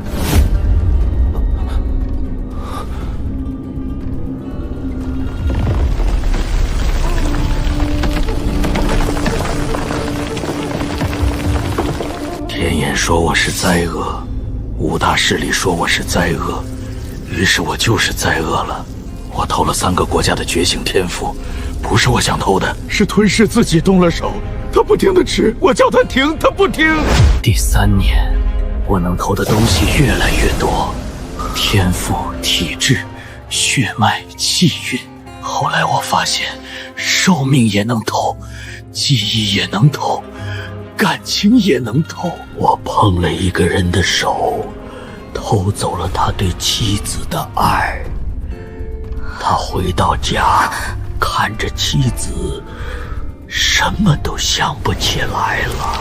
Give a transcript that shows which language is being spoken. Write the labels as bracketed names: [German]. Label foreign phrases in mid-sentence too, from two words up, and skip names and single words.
[Chinese] 天焰說我是災厄。5大勢力說我是災厄，於是我就是災厄了。我偷了3個國家的覺醒天賦，不是我想偷的，是吞噬自己動了手。他不停地吃，我叫他停，他不聽。第3年，我能偷的東西越來越多，天賦、體質、血脈、氣運。後來我發現，壽命也能偷，記憶也能偷，感情也能偷。我碰了一個人的手，偷走了他對妻子的愛。他回到家，看着妻子，什麼都想不起來了。